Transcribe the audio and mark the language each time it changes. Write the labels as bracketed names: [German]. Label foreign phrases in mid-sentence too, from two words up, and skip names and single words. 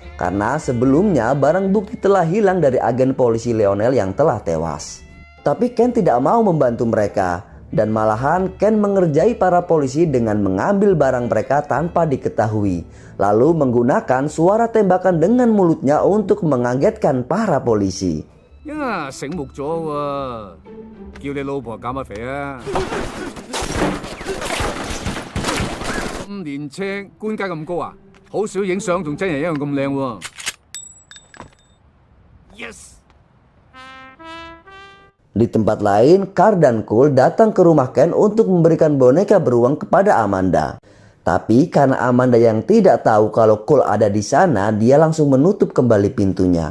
[Indonesian] Karena sebelumnya barang bukti telah hilang dari agen polisi Lionel yang telah tewas. Tapi Ken tidak mau membantu mereka. Dan malahan Ken mengerjai para polisi dengan mengambil barang mereka tanpa diketahui. Lalu menggunakan suara tembakan dengan mulutnya untuk mengagetkan para polisi. Ya, [Cantonese] 醒目咗喎，叫你老婆減下肥啊！咁年青，官階咁高啊，好少影相同真人一樣咁靚喎。Yes。 [Indonesian] Di tempat lain, Carl dan Cole datang ke rumah Ken untuk memberikan boneka beruang kepada Amanda. Tapi karena Amanda yang tidak tahu kalau Cole ada di sana, dia langsung menutup kembali pintunya.